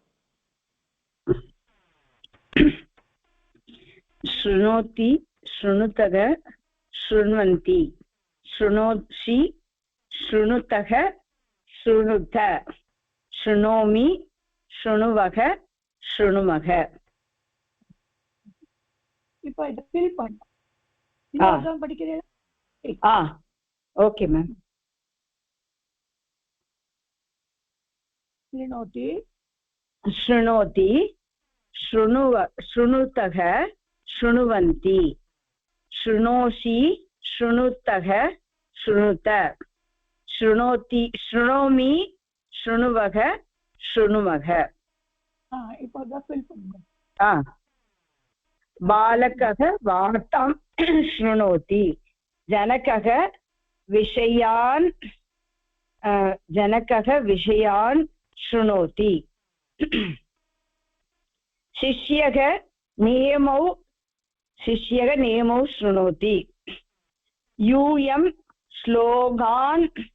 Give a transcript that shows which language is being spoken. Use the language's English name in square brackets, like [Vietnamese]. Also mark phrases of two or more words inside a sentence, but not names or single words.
[Sanskrit] शृणोति शृणुतः शृण्वन्ति शृणोषि शृणुतः शृणुत शृणोमि शृणुवः शृणुमः [Tamil] இப்போ இத ஃபில் பண்ணோம் இன்னொரு படிக்கிறீங்களா [English] okay ma'am [Sanskrit] शृणोति शृणोति शृणुतः शृण्वन्ति शृणोषि शृणुतः शृणुत शृणोति शृणोमि शृणुवः शृणुमः [Tamil] இப்போ இத ஃபில் பண்ணுங்க [Sanskrit] बालकः वार्तां शृणोति जनकः विषयान् शृणोति शिष्यः नियमौ शृणोति यूयं श्लोकान्